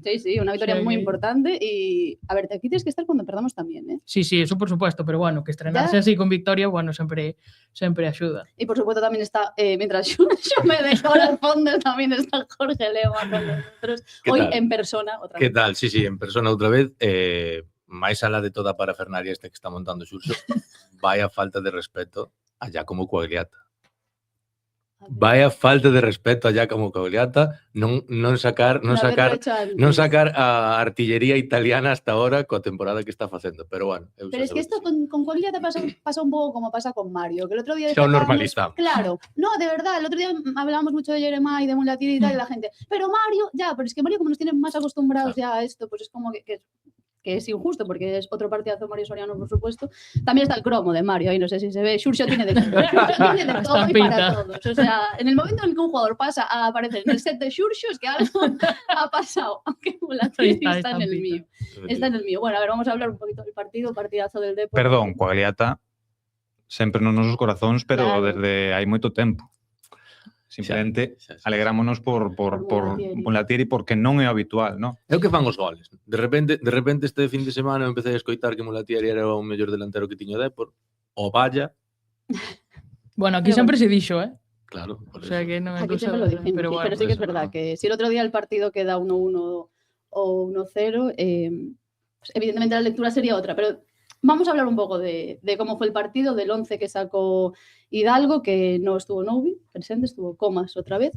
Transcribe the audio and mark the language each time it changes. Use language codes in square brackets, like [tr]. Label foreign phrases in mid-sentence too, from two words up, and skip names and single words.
[es] Sí, una victoria muy importante y, a ver, aquí tienes que estar cuando perdamos también, ¿eh? Sí, eso por supuesto, pero bueno, que estrenarse así con victoria, bueno, [gl] sempre axuda. [es] Y por supuesto también está, mientras yo me decoro al fondo, también está Jorge Lema con nosotros, hoy tal? En persona otra vez. ¿Qué tal? [gl] Sí, en persona outra vez, máis alá de toda a parafernalia que está montando Xurxo, vaya falta de respeto a Giacomo Quagliata. Vaya falta de respeto a Giacomo Quagliata non sacar a artillería italiana [es] hasta ahora [gl] coa temporada que está facendo, pero bueno. [es] Pero es que esto con Quagliata pasa un poco como pasa con Mario, que el otro día... [gl] Xa o normalizamos. [es] Claro, no, de verdad, el otro día hablábamos mucho de Yeremay y de Mulatieri y tal, y la gente, pero Mario, pero es que Mario como nos tiene más acostumbrados ya a esto, pues es como que es injusto, porque es otro partidazo Mario Soriano, por supuesto. También está el cromo de Mario, ahí no sé si se ve. Xurxo tiene de todo y para todos. O sea, en el momento en que un jugador pasa a aparecer en el set de Xurxo, es que algo ha pasado, aunque Mulatieri está en el mío. Está en el mío. Bueno, a ver, vamos a hablar un poquito del partidazo del Depor. Perdón, [gl] Quagliata sempre nos nosos corazóns, pero claro, desde hai moito tempo. Simplemente alegrámonos por Mulatieri porque non é habitual, non? É o que fan os goles. De repente este fin de semana eu empecé a escoitar que Mulatieri era o mellor delantero que tiño Depor. O valla. Bueno, aquí sempre se dixo, ¿eh? Claro. [es] O sea que [gl] non é aquí sempre [es] lo dijimos, pero sí que es verdad que si el otro día el partido queda 1-1 o 1-0, pues evidentemente la lectura sería otra, pero vamos a hablar un poco de cómo fue el partido, del 11 que sacó Hidalgo, que no estuvo Noubi presente, estuvo Comas otra vez.